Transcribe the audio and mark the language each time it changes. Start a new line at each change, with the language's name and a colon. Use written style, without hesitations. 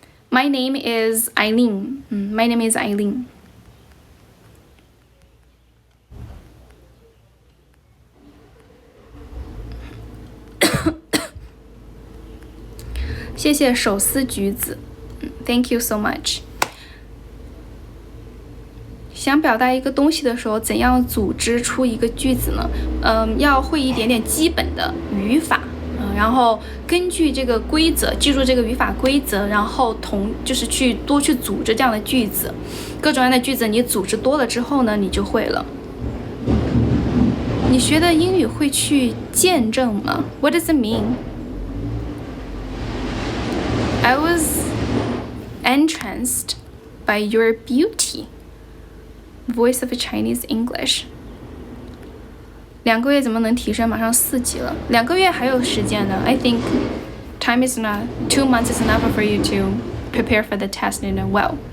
English: My name is Aileen. My name is Aileen.
Chinese: 谢谢
English: 手撕橘子 ，Thank you so much。
Chinese: 想表达一个东西的时候，怎样组织出一个句子呢？要会一点点基本的语法，然后根据这个规则，记住这个语法规则，然后就是多去组织这样的句子，各种各样的句子你组织多了之后呢，你就会了。你学的英语会去见证吗 ？
English: What does it mean? I was entranced by your beauty. Voice of Chinese English.
Chinese: 2个月怎么能提升？马上4级了。2个月还有时间呢。
English: I think time is not 2 months is enough for you to prepare for the test, well.